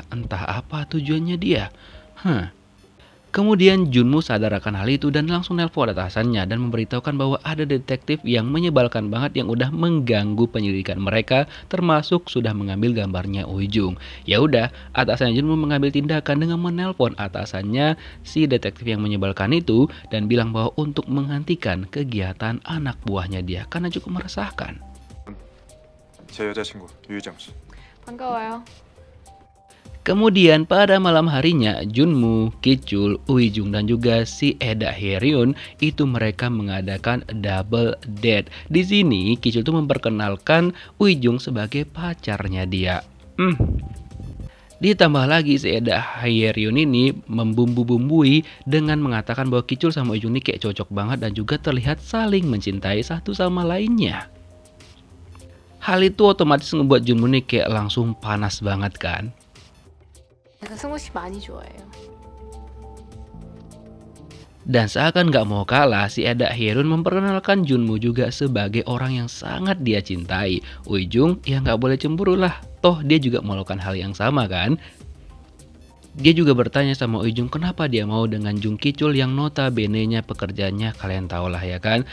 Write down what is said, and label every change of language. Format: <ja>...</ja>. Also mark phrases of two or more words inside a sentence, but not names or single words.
<id>Entah apa tujuannya dia. Kemudian Junmu sadar akan hal itu dan langsung nelpon atasannya dan memberitahukan bahwa ada detektif yang menyebalkan banget yang udah mengganggu penyelidikan mereka, termasuk sudah mengambil gambarnya Ui Jung. Ya udah, atasannya Junmu mengambil tindakan dengan menelpon atasannya si detektif yang menyebalkan itu dan bilang bahwa untuk menghentikan kegiatan anak buahnya dia karena cukup meresahkan.</id> <ko>제 여자친구 유희정 씨. 반가워요.</ko> <id>Kemudian pada malam harinya, Junmu, Ki-chul, Ui Jung dan juga si Eda Hye-ryun itu mereka mengadakan</id> <en>double date.</en> <id>Di sini Ki-chul tuh memperkenalkan Ui Jung sebagai pacarnya dia. Ditambah lagi si Eda Hye-ryun ini membumbu-bumbui dengan mengatakan bahwa Ki-chul sama Ui Jung ini kayak cocok banget dan juga terlihat saling mencintai satu sama lainnya. Hal itu otomatis membuat Junmu nih kayak langsung panas banget kan.</id> <ko>제가 승우 씨 많이 좋아해요.</ko> <id>Dan seakan gak mau kalah, si Eda Hye-ryun memperkenalkan Junmu juga sebagai orang yang sangat dia cintai. Ui Jung ya gak boleh cemburu lah, toh dia juga melakukan hal yang sama kan. Dia juga bertanya sama Ui Jung kenapa dia mau dengan Jung Ki-chul yang notabene-nya pekerjaannya kalian tau lah ya kan.</id>